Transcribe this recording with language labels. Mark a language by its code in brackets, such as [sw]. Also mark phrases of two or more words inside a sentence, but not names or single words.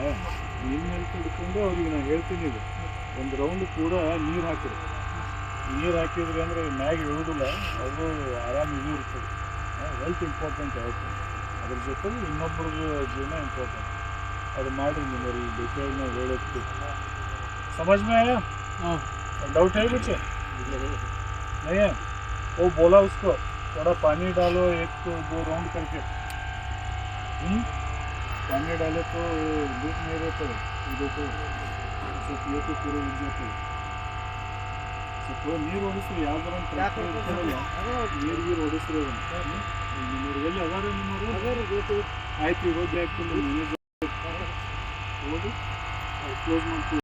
[kn] ನಿಮ್ಮ ಹೆಲ್ತ್ ಹಿಡ್ಕೊಂಡು ಅವ್ರಿಗೆ ನಾನು ಹೇಳ್ತೀನಿ, ಇದು ಒಂದು ರೌಂಡ್ ಕೂಡ ನೀರು ಹಾಕಿರಿ. ನೀರು ಹಾಕಿದ್ರಿ ಅಂದರೆ ಮ್ಯಾಗ ಇರೋದಿಲ್ಲ, ಅವರು ಆರಾಮ ಇದು ಇರ್ತದೆ. [en] health important [kn] ಆಯಿತು, ಅದ್ರ ಜೊತೆಗೆ ಇನ್ನೊಬ್ಬರದ್ದು ಜೀವನ ಇಂಪಾರ್ಟೆಂಟ್. ಅದು ಮಾಡಿ ನಿಮ್ಮಲ್ಲಿ ಡಿಟೇಲ್ ನಾವು ಹೇಳೋದು. [hi] समझ में आया? डाउट है कुछ? नहीं है? वो बोला उसको थोड़ा पानी डालो, 1-2 राउंड करके. पानी डाले तो धूप नहीं रहता है. देखो पिए तो पूरे उठ जाते हैं. [kn] ಸ್ವಲ್ಪ ನೀರು ಹೊಡಿಸ್ರಿ. ಯಾವ್ದಾರ ನೀರು ಹೊಡಿಸ್ರಿ. ನಿಮ್ಮವ್ರು ಎಲ್ಲಿ ಅದಾರೆ? ನಿಮ್ಮವರು ಆಯ್ತು, ಈಗ ಹೋಗಿ ಹಾಕ್ತೀನಿ. ಹೋಗಿ ಕ್ಲೋಸ್ ಮಾಡ್ತೀವಿ.